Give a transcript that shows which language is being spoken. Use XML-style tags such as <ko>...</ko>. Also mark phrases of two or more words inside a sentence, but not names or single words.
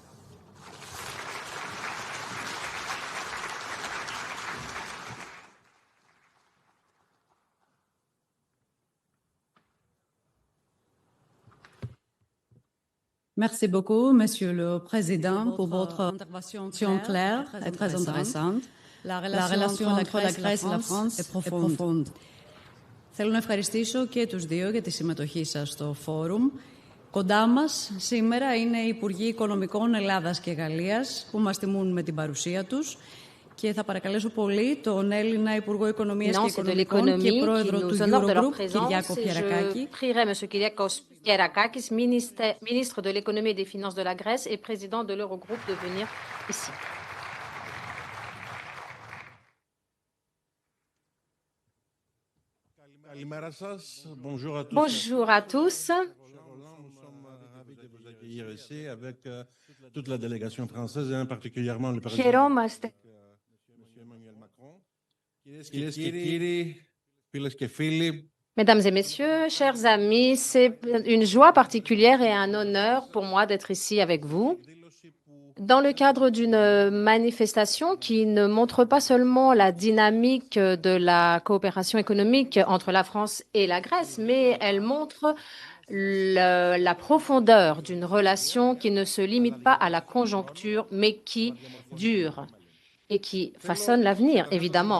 <fr>Merci beaucoup, Monsieur le Président, pour votre intervention claire et très intéressante. La relation entre la Grèce et la France est profonde.</fr> <el>Θέλω να ευχαριστήσω και τους δύο για τη συμμετοχή σας στο φόρουμ. Κοντά μας σήμερα είναι οι Υπουργοί Οικονομικών Ελλάδας και Γαλλίας που μας τιμούν με την παρουσία τους. Και θα παρακαλέσω πολύ τον Έλληνα Υπουργό Οικονομίας και Οικονομικών και Πρόεδρο του Eurogroup, Kyriakos Mitsotakis.</el> <fr>Je prierai M. Kyriakos Mitsotakis, ministre de l'économie et des finances de la Grèce et président de l'Eurogroupe, de venir ici. Bonjour à tous. Nous sommes ravis de vous accueillir ici avec toute la délégation française et particulièrement le président M. Emmanuel Macron.</fr> <el>Κυρίες και κύριοι, φίλες και φίλοι,</el> <fr>Mesdames et messieurs, chers amis, c'est une joie particulière et un honneur pour moi d'être ici avec vous dans le cadre d'une manifestation qui ne montre pas seulement la dynamique de la coopération économique entre la France et la Grèce, mais elle montre la profondeur d'une relation qui ne se limite pas à la conjoncture, mais qui dure et qui façonne l'avenir, évidemment.</fr>